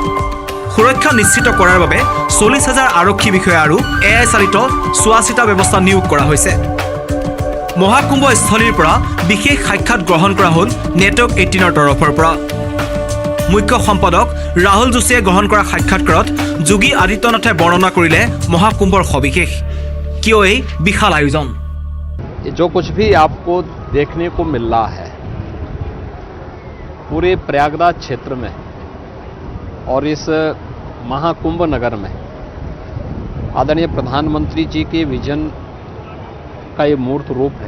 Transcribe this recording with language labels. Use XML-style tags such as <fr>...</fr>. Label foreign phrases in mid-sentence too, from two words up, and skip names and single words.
<as>সুৰক্ষা নিশ্চিত কৰাৰ বাবে 40,000 আৰক্ষী বিষয়া আৰু AI চালিত চোৱা-চিতা ব্যৱস্থা নিয়োগ কৰা হৈছে। মহাকুম্ভ স্থলীৰ পৰা বিশেষ সাক্ষাৎ গ্ৰহণ কৰা হ'ল নেটৱৰ্ক 18ৰ তৰফৰ পৰা। মুখ্য সম্পাদক ৰাহুল যোশীয়ে গ্ৰহণ কৰা সাক্ষাৎকাৰত যোগী আদিত্যনাথে বৰ্ণনা কৰিলে মহাকুম্ভৰ সবিশেষ। কিয় এই বিশাল আয়োজন?</as> <hi>जो कुछ भी आपको देखने को मिल रहा है पूरे प्रयागराज क्षेत्र में और इस महाकुंभ नगर में आदरणीय प्रधानमंत्री जी के विजन का ये मूर्त रूप है।</hi>